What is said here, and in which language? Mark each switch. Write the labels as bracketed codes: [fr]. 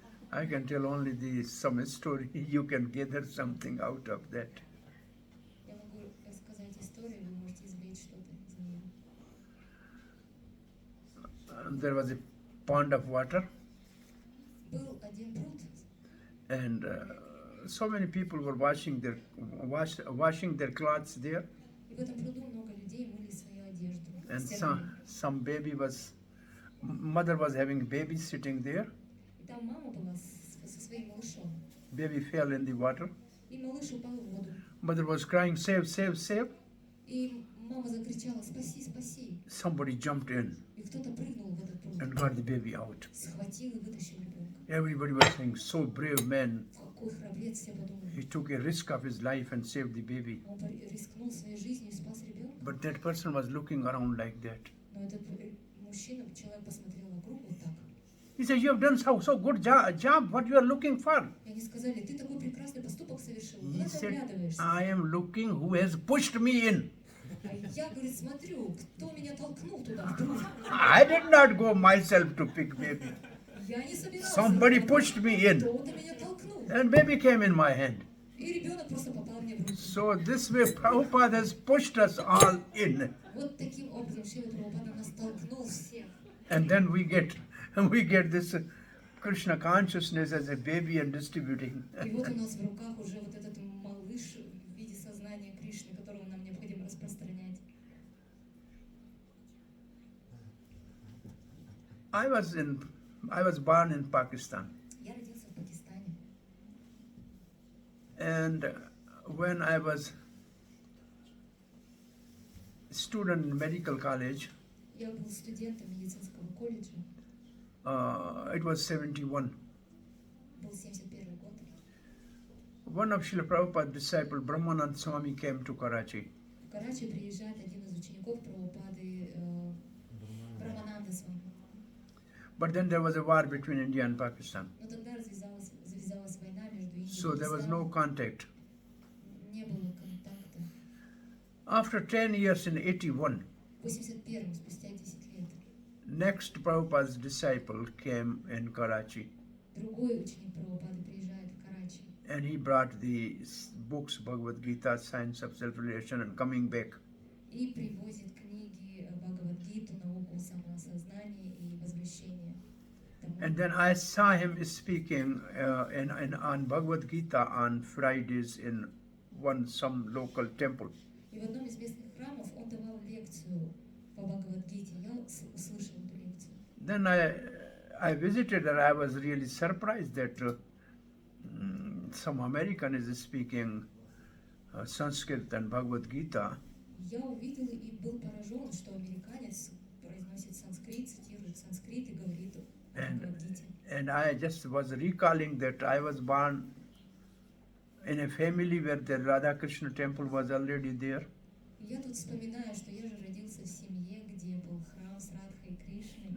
[en] I can tell only some story. You can gather something out of that. [ru] Я могу рассказать историю, вы можете извлечь что-то из нее. [en] There was a pond of water, [ru] Был один пруд, [en] and so many people were washing their clothes there, [ru] и в этом пруду много людей мыли свою одежду. [en] and [ru] стирали. [en] some mother was having baby sitting there. [ru] И там мама была со своим малышом. [en] Baby fell in the water. [ru] И малыш упал в воду. [en] Mother was crying, save, save, save. [ru] И мама закричала: спаси, спаси. [en] Somebody jumped in [ru] И кто-то прыгнул в этот пруд, [en] and got the baby out. [ru] схватил и вытащил ребенка. [en] Everybody was saying, so brave man. [ru] Какой храбрец, все подумали. [en] He took a risk of his life and saved the baby. [ru] Он рискнул своей жизнью и спас ребенка. [en] But that person was looking around like that. [ru] Но этот мужчина, человек посмотрел вокруг вот так. [en] He said, you have done so good job. What you are looking for? [ru] И они сказали: ты такой прекрасный поступок совершил. [en] He [ru] Куда ты [en] said, [ru] оглядываешься? [en] I am looking who has pushed me in. [ru] А я, говорит, смотрю, кто меня толкнул туда в пруд. [en] I did not go myself to pick baby. [ru] Я не собирался. [en] Somebody pushed me in. [ru] Кто-то меня толкнул. [en] And baby came in my hand. [ru] И ребенок просто попал мне в руки. [en] So this way Prabhupada has pushed us all in. [ru] Вот таким образом Шрила Прабхупада нас толкнул всех. [en] And then we get this Krishna consciousness as a baby and distributing. [ru] И вот у нас в руках уже вот этот малыш в виде сознания Кришны, которого нам необходимо распространять. [en] I was born in Pakistan, [ru] Я родился в Пакистане. [en] and when I was student in medical college, [ru] Я был студентом медицинского колледжа. [en] it was 71. [ru] Был 71 год. [en] One of Srila Prabhupada's disciple, Brahmanand Swami, came to Karachi. [ru] В Карачи приезжает один из учеников Прабхупады, Брамананда с вами. [en] But then there was a war between India and Pakistan. [ru] Но тогда завязалась война между Индией и [en] So there was no [ru] Пакистаном. [en] contact. [ru] Не было контакта. [en] After 10 years in 81, [ru] В 81-м, спустя 10 лет, [en] next Prabhupada's disciple came in Karachi, [ru] другой ученик Прабхупады приезжает в Карачи. [en] and he brought the books, Bhagavad Gita, Science of Self-Realization, and coming back. [ru] И привозит книги Бхагавад-гиту, науку самоосознания и возвращения. [en] And then I saw him speaking on Bhagavad Gita on Fridays in some local temple. [ru] И в одном из местных храмов он давал лекцию по Бхагавад-гите. Я услышал эту лекцию. [en] Then I visited and I was really surprised that some American is speaking Sanskrit and Bhagavad Gita. [ru] Я увидел и был поражен, что американец произносит санскрит, цитирует санскрит и говорит о Бхагавад-гите. [en] And I just was recalling that I was born in a family where the Radha Krishna temple was already there. [ru] И я тут вспоминаю, что я же родился в семье, где был храм с Радхой Кришной,